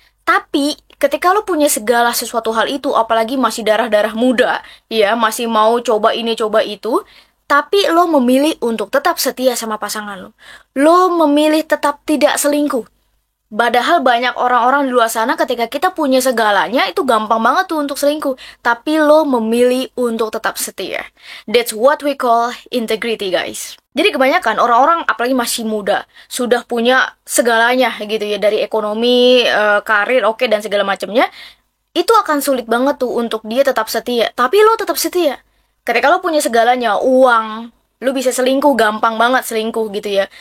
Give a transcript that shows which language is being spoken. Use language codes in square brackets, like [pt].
[id] Tapi ketika lo punya segala sesuatu hal itu, apalagi masih darah-darah muda, ya masih mau coba ini coba itu, tapi lo memilih untuk tetap setia sama pasangan lo. Lo memilih tetap tidak selingkuh. Padahal banyak orang-orang di luar sana ketika kita punya segalanya itu gampang banget tuh untuk selingkuh. Tapi lo memilih untuk tetap setia. [en] That's what we call integrity, guys. [id] Jadi kebanyakan orang-orang apalagi masih muda sudah punya segalanya gitu ya, dari ekonomi, karir, oke, dan segala macamnya. Itu akan sulit banget tuh untuk dia tetap setia. Tapi lo tetap setia. Ketika lo punya segalanya, uang, lo bisa selingkuh, gampang banget selingkuh gitu ya.